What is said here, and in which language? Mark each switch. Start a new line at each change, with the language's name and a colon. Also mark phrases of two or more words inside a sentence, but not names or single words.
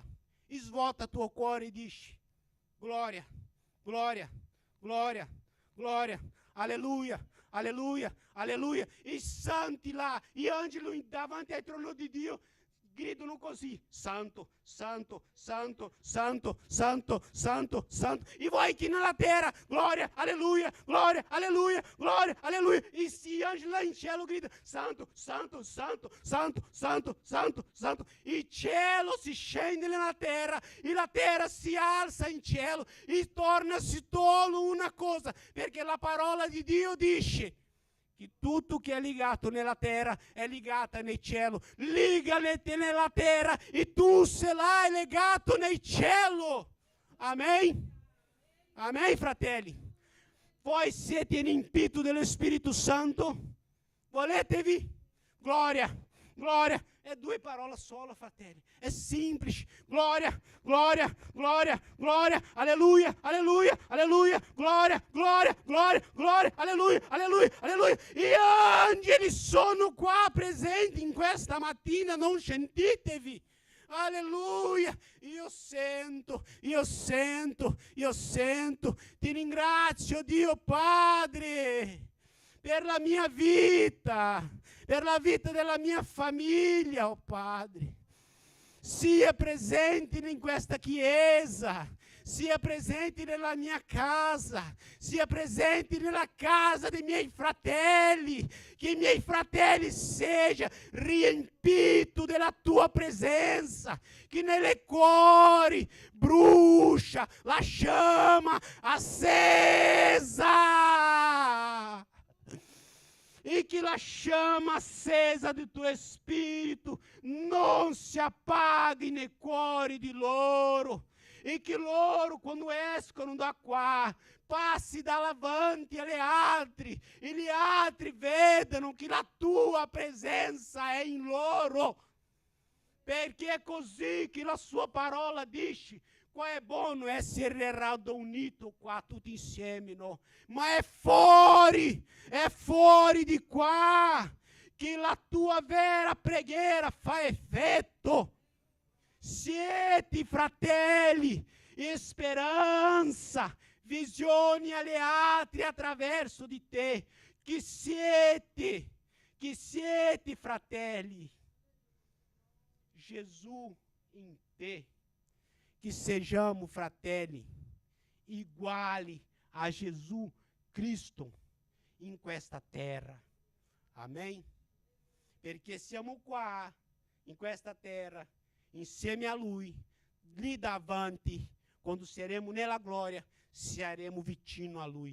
Italian: Svuota il tuo cuore e dici: gloria, gloria, gloria, gloria, alleluia, alleluia, alleluia. I santi là, gli angeli davanti al trono di Dio gridano così: santo, santo, santo, santo, santo, santo, santo. E voi aqui nella terra:
Portuguese: glória, aleluia, glória, aleluia, glória, aleluia.
Italian: E gli angeli lá in cielo gridano: santo, santo, santo, santo, santo, santo, santo. E il cielo si scende nella terra e la terra si alza in cielo e torna-se tolo una cosa, perché la parola di Dio dice che tutto che è legato nella terra è legato nel cielo. Ligati nella terra e tu sarai legato nel cielo. Amen? Amen, fratelli? Voi siete riempiti dello Spirito Santo? Voletevi?
Portuguese: Glória, glória.
Italian: É 2 parole solo, fratelli.
Portuguese: É simples. Glória, glória, glória, glória. Aleluia, aleluia, aleluia. Glória, glória, glória, glória. Aleluia, aleluia, aleluia.
Italian: E angeli sono qua presenti in questa mattina, non sentitevi? Alleluia, io sento, io sento, io sento. Ti ringrazio, Dio Padre, per la mia vita, per la vita della mia famiglia, oh Padre. Sia presente in questa chiesa, sia presente nella mia casa, sia presente nella casa dei miei fratelli, che i miei fratelli siano riempiti della tua presenza, che nelle cuori brucia la
Portuguese: chama acesa. E que a chama acesa do teu Espírito não se apague
Italian: nei cuori di loro.
Portuguese: E que
Italian: loro, quando escono da qua, passi davanti agli altri, e gli altri vedano che la tua presenza è in loro. Perché è così che la sua parola dice.
Portuguese: Qual é
Italian: bom essere radunito qua tutti insieme, no? Ma è fuori di qua che la tua vera preghiera fa effetto. Siete fratelli, speranza, visioni agli altri attraverso di te. Che siete fratelli. Gesù in te.
Portuguese: Que sejamos,
Italian: fratelli, iguali a Jesus Cristo in questa terra.
Portuguese: Amém?
Italian: Perché siamo qua, in questa terra, insieme a Lui, lì davanti, quando saremo nella gloria, saremo vicino a Lui.